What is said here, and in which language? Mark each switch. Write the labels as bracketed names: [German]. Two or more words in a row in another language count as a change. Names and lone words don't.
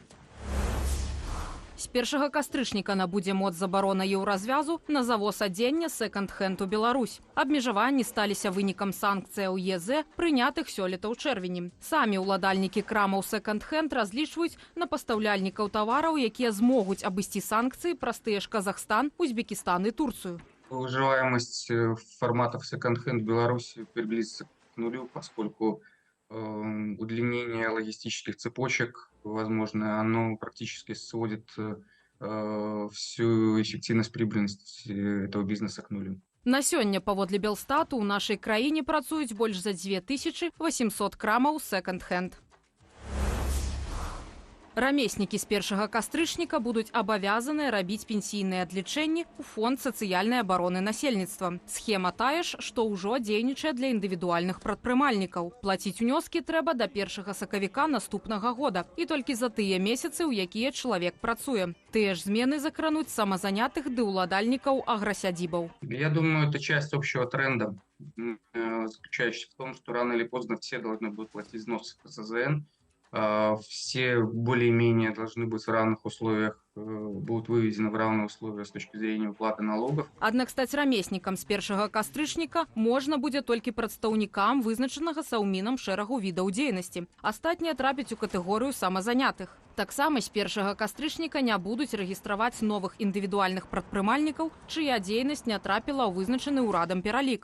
[Belarusian] З 1 кастрычніка набудзе моц забарона еўразвязу на завоз адзення секонд-хенд у Беларусь. Абмежаванні сталіся вынікам санкцыяў ЕЗ, прынятых сёлета ў чэрвені. Самі ўладальнікі крамаў секонд-хенд разлічваюць на пастаўляльнікаў тавараў, якія змогуць абысці санкцыі праз тыя ж Казахстан, [Russian] Узбекистан и Турцию. Выживаемость форматов секонд-хенд в Беларуси приблизится к нулю, поскольку удлинение логистических цепочек, возможно, оно практически сводит всю эффективность, прибыльность этого бизнеса к нулю. [Belarusian] На сёння, паводле Белстату, у нашай краіне працуюць больш за 2800 крамаў секонд-хенд. Рамеснікі з 1 кастрычніка будуць абавязаныя рабіць пенсійныя адлічэнні ў фонд сацыяльнай абароны насельніцтва. Схема тая ж, што ўжо дзейнічае для індывідуальных прадпрымальнікаў. Плаціць унёскі трэба да 1 сакавіка наступнага года і толькі за тыя месяцы, у якія чалавек працуе. Тыя ж змены закрануць самазанятых ды ўладальнікаў аграсядзібаў. [Russian] Я думаю, это часть общего тренда, заключающаяся в том, что рано или поздно все должны будут платить взносы в КСЗН. Все более-менее должны быть в равных условиях, будут выведены в равные условия с точки зрения уплаты налогов. [Belarusian] Аднак стаць рамеснікам з 1 кастрычніка можна будзе толькі прадстаўнікам вызначанага Саўмінам шэрагу відаў дзейнасці. Астатнія трапяць у катэгорыю самазанятых. Таксама з 1 кастрычніка не будуць рэгістраваць новых індывідуальных прадпрымальнікаў, чыя дзейнасць не трапіла ў вызначаны ўрадам пералік.